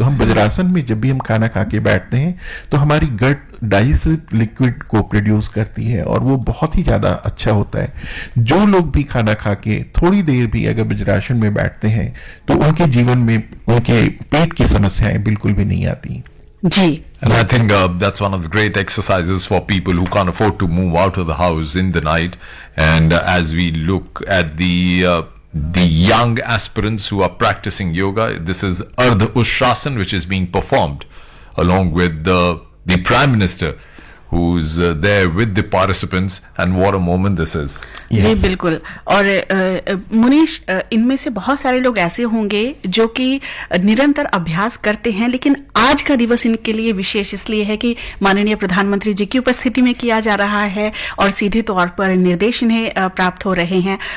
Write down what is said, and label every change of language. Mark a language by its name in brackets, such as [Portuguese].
[Hindi] तो हम वज्रासन में जब भी हम खाना खा के बैठते हैं तो हमारी गट डाइजेस्टिव लिक्विड को प्रोड्यूस करती है और वो बहुत ही ज्यादा अच्छा होता है। जो लोग भी खाना खा के थोड़ी देर भी अगर वज्रासन में बैठते हैं तो उनके जीवन में उनके पेट की समस्याएं बिल्कुल भी नहीं आती जी। [English] And I think that's one of the great exercises for people who can't afford to move out of the house in the night. And as we look at the young aspirants who are practicing yoga, this is Ardha Ushrasan, which is being performed along with the Prime Minister, who's there with the participants, and what a moment this is. [Hindi] जी बिल्कुल। और मुनीश, इनमें से बहुत सारे लोग ऐसे होंगे जो कि निरंतर अभ्यास करते हैं, लेकिन आज का दिवस इनके लिए विशेष इसलिए है कि माननीय प्रधानमंत्री जी की उपस्थिति में किया जा रहा है और सीधे तौर पर निर्देश इन्हें प्राप्त हो रहे हैं।